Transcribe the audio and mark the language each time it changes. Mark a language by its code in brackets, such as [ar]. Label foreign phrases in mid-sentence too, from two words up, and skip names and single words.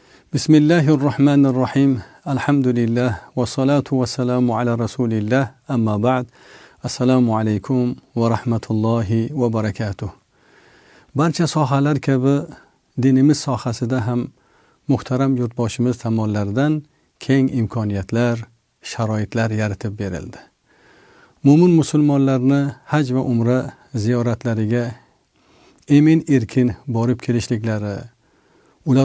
[ar] بسم الله الرحمن الرحيم. الحمد لله والصلاة والسلام على رسول الله. أما بعد. السلام عليكم ورحمة الله وبركاته. [uz] Barcha sohalar kabi dinimiz sohasida ham muhtaram yurtboshimiz tomonidan keng imkoniyatlar, sharoitlar yaratib berildi. Mo'min musulmonlarni haj va umra ziyoratlariga emin-erkin borib kelishliklari, ular